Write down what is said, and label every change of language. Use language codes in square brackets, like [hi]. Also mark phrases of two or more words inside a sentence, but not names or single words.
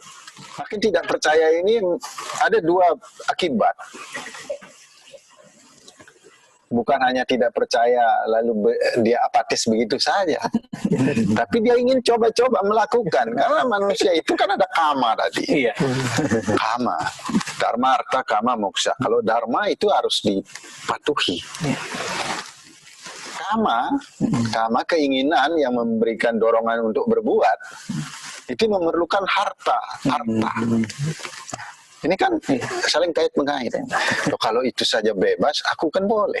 [id] Makin tidak percaya ini ada 2 akibat. Bukan hanya tidak percaya lalu dia apatis begitu saja, tapi dia ingin coba-coba melakukan, karena manusia itu kan ada kama tadi. Iya. Kama, dharma, artha, kama, moksa. Kalau dharma itu harus dipatuhi. Kama keinginan yang memberikan dorongan untuk berbuat, itu memerlukan harta. Ini kan saling kait mengait. Kalau itu saja bebas, aku kan boleh.